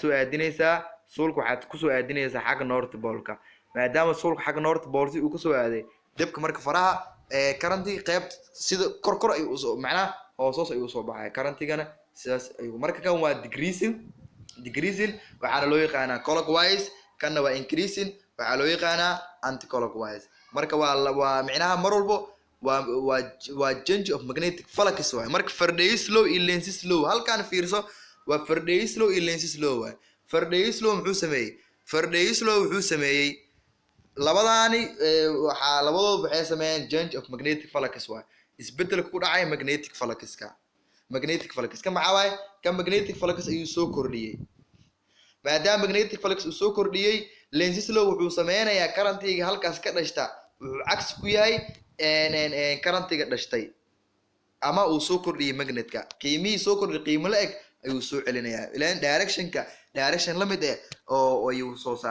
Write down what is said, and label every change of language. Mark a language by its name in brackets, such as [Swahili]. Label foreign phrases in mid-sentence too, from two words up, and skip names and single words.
[Somali] waxaad ku soo aadinaysaa xagga [English] north pole- [Somali] ka maadaama suulka xagga [English] north pole [Somali] uu ka soo aaday dabka marka faraha currentiga qayb sida kor ayuu macnaha hoos ayuu soo baxay currentigana sidaas ayuu marka kan waa decreasing waxaana loo yaqaanaa clockwise kanna waa increasing waxaa loo yaqaanaa anti-clockwise marka waa micnaha mar walbo waa [English] change of magnetic flux [Somali] waay marka Faraday's law iyo Lenz's law halkaan fiirso waa Faraday's law iyo Lenz's law waay Faraday's law wuxuu sameeyay labadaani labadoodu waxay sameeyeen [English] change of magnetic flux [Somali] waay isbedel ku dhacay [English] magnetic flux- [Somali] ka maxaa waay kan [English] magnetic flux [Somali] ayuu soo kordhiyay maadaama [English] magnetic flux [Somali] uu soo kordhiyay Lenz's law wuxuu sameynayaa currentiga halkaas ka dhashta wuxuu cagsi ku yahay currentiga dhashtay ama uu soo kordhiyay magnetka qiimihii soo kordhiyay qiimo la eg ayuu soo celinayaa ilaan direction la mid oo ayuu soo saar